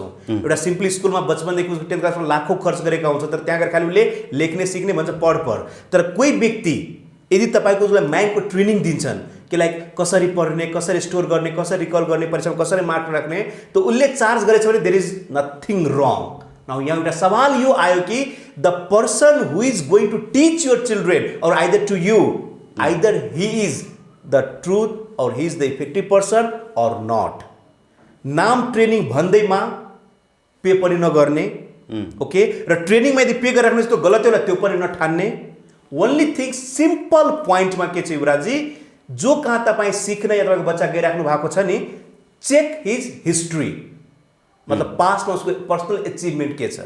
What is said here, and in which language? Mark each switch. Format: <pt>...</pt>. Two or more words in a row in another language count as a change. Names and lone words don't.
<ne>एउटा सिम्पली स्कुलमा बचपनदेखि उसको 10th क्लासमा लाखौँ खर्च गरेका हुन्छौँ, तर त्यहाँ गएर खालि उसले लेख्ने सिक्ने भन्छ पढ। तर कोही व्यक्ति यदि तपाईँको उसलाई माइन्डको ट्रेनिङ दिन्छन् कि लाइक कसरी पढ्ने, कसरी स्टोर गर्ने, कसरी रिकल गर्ने, परीक्षामा कसरी मार्क राख्ने, त उसले चार्ज गरेछ भने</ne> <en>there is nothing wrong. नाउ</en> <ne>यहाँ एउटा सवाल यो आयो कि</ne> <en>the person who is going to teach your children or either to you, either he is the truth or he is the effective person or not.</en> <ne>नाम ट्रेनिङ भन्दैमा पे पनि नगर्ने, ओके, र ट्रेनिङमा यदि पे गरेर राख्नु त्यो गलत होला त्यो पनि नठान्ने।</ne> <en>only thing simple</en> <ne>पोइन्टमा के छ युवराजी, जो कहाँ तपाईँ सिक्न या तपाईँको बच्चा गइराख्नु भएको छ नि,</ne> <en>check his history,</en> <ne>मतलब पास्टमा उसको</ne> <en>personal achievement</en> <ne>के छ।</ne>